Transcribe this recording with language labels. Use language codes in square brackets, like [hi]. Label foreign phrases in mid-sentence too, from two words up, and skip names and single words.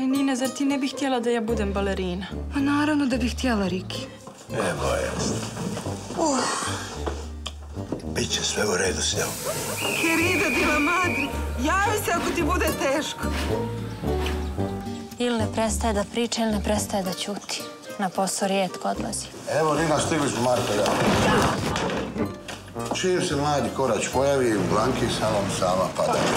[hr] balerina, zar ti ne bih htjela da ja budem balerina? Pa naravno da bih htjela, Riki. Evo jest. Biće sve u redu s njom. [es] Querida di la madre, [hr] javi se ako ti bude teško. Ili ne prestaje da priča, ili ne prestaje da ćuti. Na posao rijetko odlazi. Evo, Nina, stigli smo, Marko, ja. Čim se mladi Korać pojavi, u Blanki salom sama pada.